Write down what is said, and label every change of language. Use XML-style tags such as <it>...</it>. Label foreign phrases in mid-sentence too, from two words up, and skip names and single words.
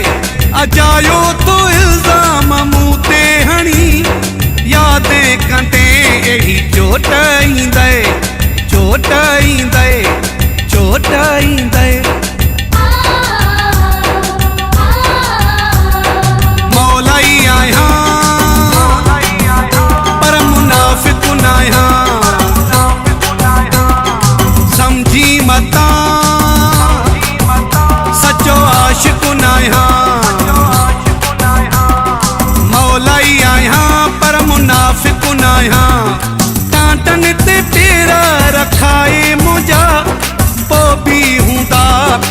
<sd>अजायो तो इल्ज़ाम मूं ते हणी, यादि कंदे अहिड़ी चोट ईंदे, चोट ईंदे, चोट ईंदे।</sd> <skr>मौलाई आए हाँ पर मुनाफिक न आए हाँ, समझी मता सचो आशिक न आए हाँ। मौलाई आए हाँ पर मुनाफिक न आए हाँ, कांटन ते तेरा रखाए मुझा वो भी हुंदा</skr>